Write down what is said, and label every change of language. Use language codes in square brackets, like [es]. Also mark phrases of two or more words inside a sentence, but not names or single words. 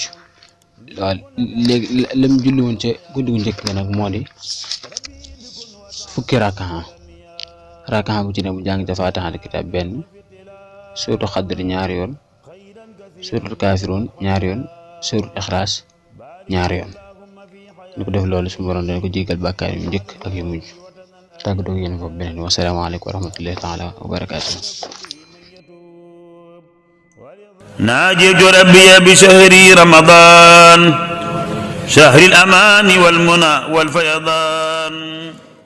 [wo] waaw léegi la mu julli woon ca guddi gu njëkk ga nag moo di fukki rakaxa bu ci ne mu jàng ca [ar] فاتحة الكتاب [wo] benn, [ar] سورة القدر [wo] ñaari yoon, [ar] سورة الكافرون [wo] ñaari yoon, [ar] سورة الإخلاص [wo] ñaari yoon. ñu ko def loolu suñu borom dana ko jégal bàkkaar yu njëkk ak yu mujj. tàggatoo ak yéen foofu beneen [ar] والسلام عليكم ورحمة الله تعالى وبركاته. ناجيت ربي بشهر رمضان شهر الأمان والمنى والفيضان.